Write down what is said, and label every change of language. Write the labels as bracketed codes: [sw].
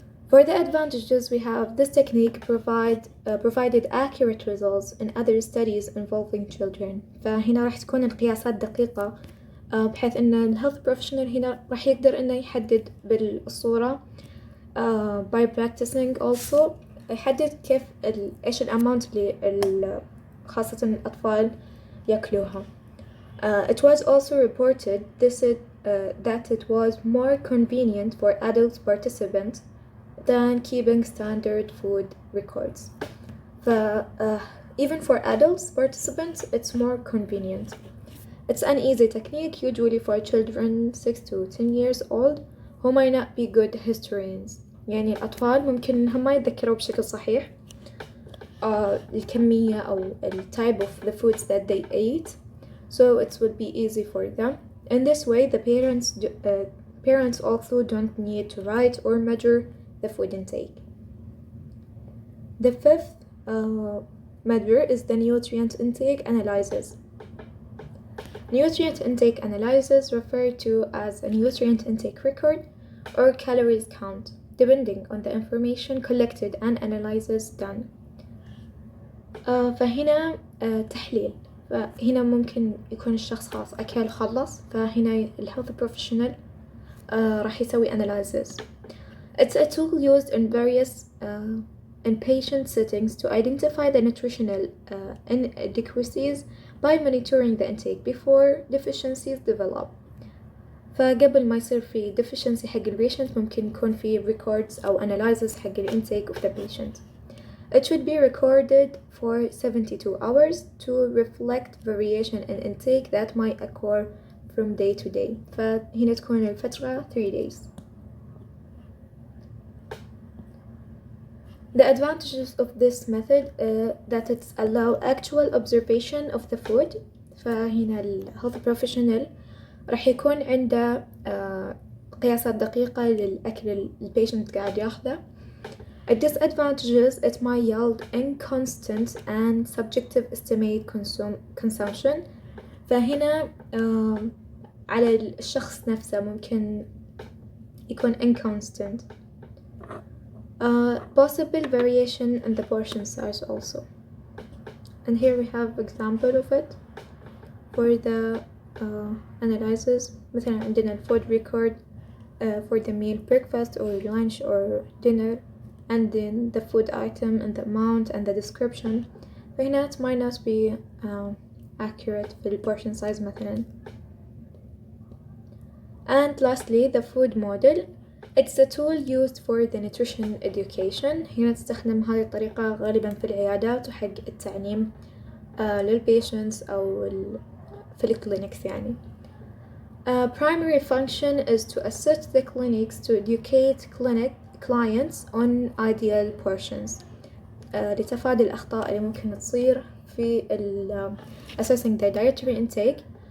[en] For the advantages we have, this technique provided accurate results in other studies involving children. [ar] فهنا راح تكون القياسات دقيقة بحيث إن الهيلث بروفيشنال هنا راح يقدر إنه يحدد بالصورة [en] by practicing also [ar] يحدد كيف إيش الأماونت اللي خاصة الأطفال يأكلوها. [en] It was also reported that it was more convenient for adult participants than keeping standard food records. Even for adults participants, it's more convenient. It's an easy technique, usually for children 6 to 10 years old who might not be good historians. [ar] يعني الأطفال ممكن هم ما يتذكروا بشكل صحيح الكمية أو [en] type of the foods that they ate, so it would be easy for them. In this way, the parents also don't need to write or measure the food intake. The fifth measure is the nutrient intake analysis. Nutrient intake analysis referred to as a nutrient intake record or calories count, depending on the information collected and analysis done. [ar] فهنا تحليل، فهنا ممكن يكون الشخص خلاص أكل خلص، فهنا الهيلث بروفيشنال راح يسوي analysis. [en] It's a tool used in various inpatient settings to identify the nutritional inadequacies by monitoring the intake before deficiencies develop. [ar] فقبل ما يصير في deficiency حق البيشنت ممكن يكون في records أو analysis حق ال [en] intake of the patient. It should be recorded for 72 hours to reflect variation in intake that might occur from day to day. [ar] فهنا تكون الفترة 3 days. [en] The advantages of this method that it allow actual observation of the food. [ar] فهنا الهيلث بروفيشنال راح يكون عنده قياسات دقيقة للأكل البيشنت قاعد ياخذه. [en] A disadvantages, it might yield inconstant and subjective estimate consumption. [ar] فهنا على الشخص نفسه ممكن يكون inconstant. [en] Possible variation in the portion size also. And here we have example of it for the analysis. [ar] مثلا عندنا [en] food record for the meal breakfast or lunch or dinner, and then the food item and the amount and the description. [ar] فهنا [en] it might not be accurate في portion size مثلا. And lastly, the food model. It's a tool used for the nutrition education. [ar] هنا تستخدم هذه الطريقة غالبا في العيادات وحق التعليم للبيشنتس أو في الكلينكس يعني. [en] Primary function is to assist the clinics to educate clients on ideal portions [ar] لتفادي الأخطاء اللي ممكن تصير في [en] assessing the dietary intake.